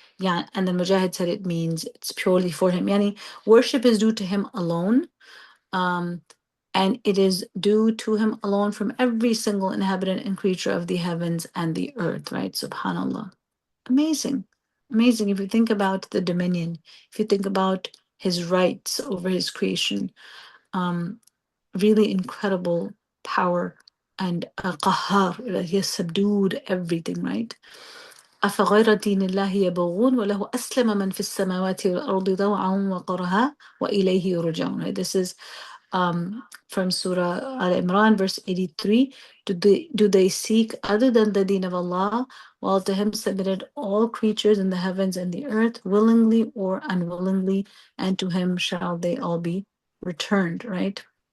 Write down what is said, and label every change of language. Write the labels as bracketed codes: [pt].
[en] Yeah, and then Mujahid said it means it's purely for Him. Yani, worship is due to Him alone, and it is due to Him alone from every single inhabitant and creature of the heavens and the earth, right? Subhanallah. Amazing. Amazing. If you think about the dominion, if you think about His rights over His creation, really incredible power and qahar, that He has subdued everything, right? [ar] أفغير دين الله يبغون وله أسلم من في السماوات والأرض طوعا وكرها وإليه يرجعون. [en] Right? This is from Surah Al Imran, verse 83. Do they seek other than the deen of Allah, while to Him submitted all creatures in the heavens and the earth, willingly or unwillingly, and to Him shall they all be returned, right?